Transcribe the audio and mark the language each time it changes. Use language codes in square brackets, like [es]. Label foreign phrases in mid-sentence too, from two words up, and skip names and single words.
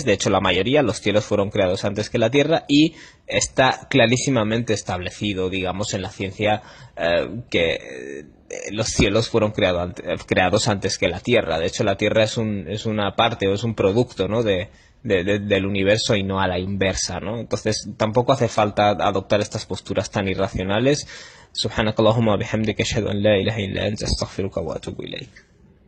[es] De hecho, la mayoría, los cielos fueron creados antes que la tierra y está clarísimamente establecido, digamos, en la ciencia que los cielos fueron creados antes que la tierra. De hecho, la tierra es una parte o es un producto, ¿no? Del universo y no a la inversa, ¿no? Entonces tampoco hace falta adoptar estas posturas tan irracionales. [ar] سبحانك اللهم بحمدك أشهد أن لا إله إلا أنت أستغفرك وأتوب إليك.